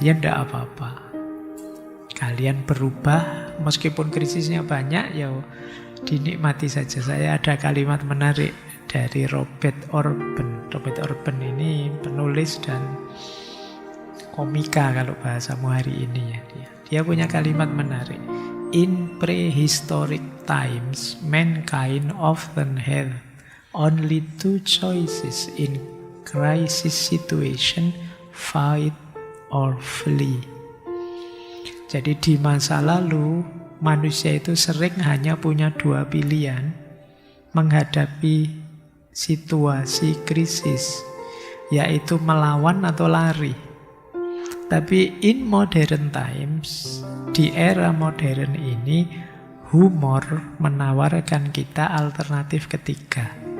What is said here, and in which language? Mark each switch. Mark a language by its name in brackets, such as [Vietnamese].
[Indonesian] Ya enggak apa-apa. Kalian berubah, meskipun krisisnya banyak, ya dinikmati saja. Saya ada kalimat menarik dari Robert Orben. Robert Orben ini penulis dan komika kalau bahasamu hari ini ya. Dia punya kalimat menarik. [English] In prehistoric times, mankind often had only two choices in crisis situation, fight or flee. [Indonesian] Jadi di masa lalu, manusia itu sering hanya punya dua pilihan menghadapi situasi krisis, yaitu melawan atau lari. Tapi [English] in modern times, [Indonesian] di era modern ini, humor menawarkan kita alternatif ketiga.